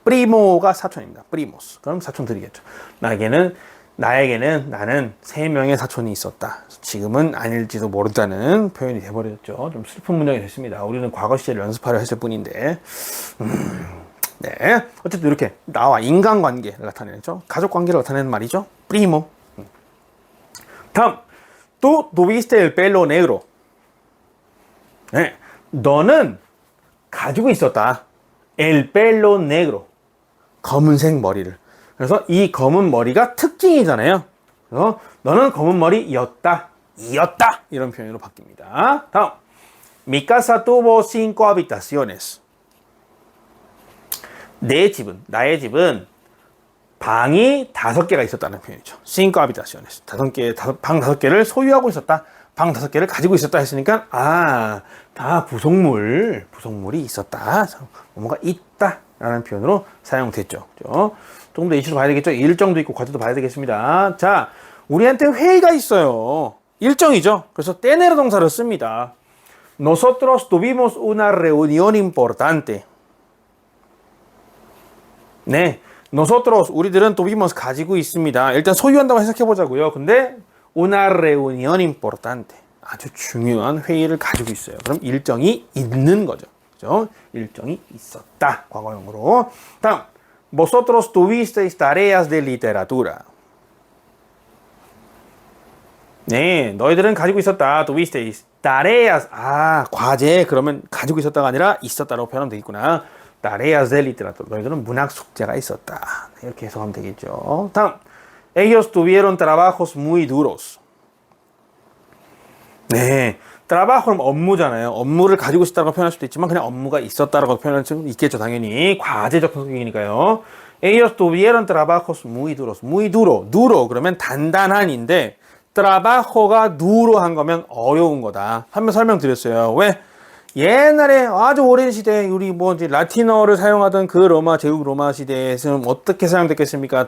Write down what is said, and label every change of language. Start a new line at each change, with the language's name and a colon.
Korean: 프리모가 사촌입니다. 프리모스. 그럼 사촌들이겠죠. 나에게는 나는 3명의 사촌이 있었다. 지금은 아닐지도 모른다는 표현이 돼버렸죠. 좀 슬픈 문장이 됐습니다. 우리는 과거 시제를 연습하려 했을 뿐인데. 네. 어쨌든 이렇게 나와 인간관계를 나타내죠. 가족관계를 나타내는 말이죠. 프리모. 다음.
Spanish: Tú tuviste el pelo negro.
Korean: 네, 너는 가지고 있었다.
Spanish: El pelo negro.
Korean: 검은색 머리를. 그래서 이 검은 머리가 특징이잖아요. 그래서 너는 검은 머리였다. 이었다. 이런 표현으로 바뀝니다. 다음.
Spanish: Mi casa tuvo 5 habitaciones.
Korean: 나의 집은 방이 5개가 있었다는 표현이죠.
Spanish: 5 habitaciones.
Korean: 방 5개를 소유하고 있었다. 방 5개를 가지고 있었다 했으니까 다 부속물이 있었다. 뭐가 있다라는 표현으로 사용됐죠. 그죠? 조금 더 이슈를 봐야 되겠죠. 일정도 있고 과제도 봐야 되겠습니다. 자, 우리한테 회의가 있어요. 일정이죠. 그래서 tener 동사를 씁니다.
Spanish: Nosotros tuvimos una reunión importante.
Korean: 네, nosotros 우리들은 tuvimos 가지고 있습니다. 일단 소유한다고 해석해 보자고요.
Spanish: 근데 una reunión importante.
Korean: 아주 중요한 회의를 가지고 있어요. 그럼 일정이 있는 거죠. 그죠? 일정이 있었다. 과거형으로. 다음.
Spanish: Vosotros tuvisteis tareas de literatura.
Korean: 네, 너희들은 가지고 있었다.
Spanish: tuvisteis. tareas. 과제.
Korean: 그러면 가지고 있었다가 아니라 있었다라고 표현하면 되겠구나.
Spanish: tareas de literatura.
Korean: 너희들은 문학 숙제가 있었다. 이렇게 해석하면 되겠죠. 다음.
Spanish: Ellos tuvieron trabajos muy duros.
Korean: 네, trabajo는 업무잖아요. 업무를 가지고 있었다고 표현할 수도 있지만 그냥 업무가 있었다라고 표현할 수 있겠죠. 당연히 과제적 성격이니까요.
Spanish: Ellos tuvieron trabajos muy duros. muy duro.
Korean: duro 그러면 단단한인데 trabajo가 duro한 거면 어려운 거다. 한번 설명드렸어요. 왜? 옛날에 아주 오랜 시대 우리 이제 라틴어를 사용하던 그 제국 로마 시대에서는 어떻게 사용됐겠습니까?